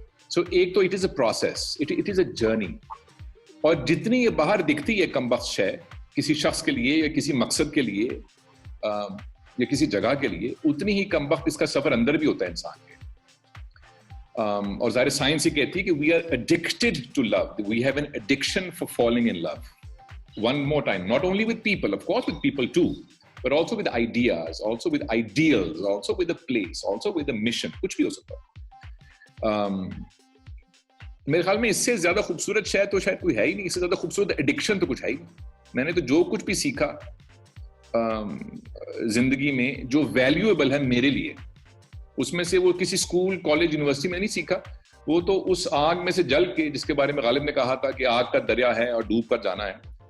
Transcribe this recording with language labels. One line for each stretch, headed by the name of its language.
Hindi: सो एक तो
English: It is a process, it is a journey.
Hindi: और जितनी ये बाहर दिखती है कमबख्श है किसी शख्स के लिए या किसी मकसद के लिए या किसी जगह के लिए, उतनी ही कमबख्त इसका सफर अंदर भी होता है इंसान के। और ज़ाहिर साइंस ही कहती है कि
English: We are addicted to love, we have an addiction for falling in love. One more time, not only with people, of course with people too, but also with ideas, also with ideals, also with a place, also with a mission,
Hindi: कुछ भी हो सकता है। मेरे ख्याल में इससे ज्यादा खूबसूरत शायद कोई है ही नहीं, इससे ज्यादा खूबसूरत एडिक्शन तो कुछ है ही नहीं। मैंने तो जो कुछ भी सीखा जिंदगी में जो वैल्यूएबल है मेरे लिए, उसमें से वो किसी स्कूल, कॉलेज, यूनिवर्सिटी में नहीं सीखा, वो तो उस आग में से जल के, जिसके बारे में गालिब ने कहा था कि आग का दरिया है और डूब कर जाना है।